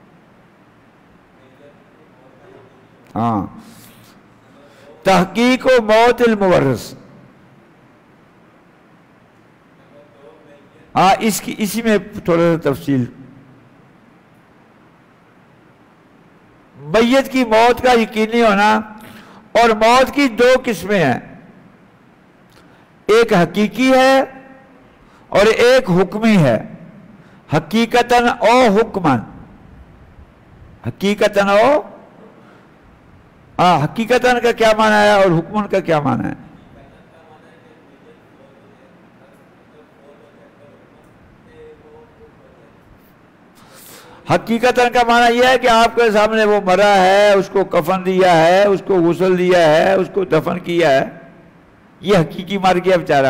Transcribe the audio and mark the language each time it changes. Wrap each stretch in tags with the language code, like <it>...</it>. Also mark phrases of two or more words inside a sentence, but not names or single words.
<ur>ہاں،</ur> <ar>تحقیق و موت المورث،</ar> <ur>ہاں اسی میں تھوڑا سا تفصیل۔ میت کی موت کا یقینی ہونا، اور موت کی 2 قسمیں ہیں، ایک حقیقی ہے اور ایک حکمی ہے،</ur> <ar>حقیقتاً او حکماً، حقیقتاً او،</ar> <ur>حقیقتاً کا کیا معنی ہے اور حکماً کا کیا معنی ہے؟ حقیقتاً کا معنی یہ ہے کہ آپ کے سامنے وہ مرا ہے، اس کو کفن دیا ہے، اس کو غسل دیا ہے، اس کو دفن کیا ہے، یہ حقیقی مر گیا بیچارہ۔</ur>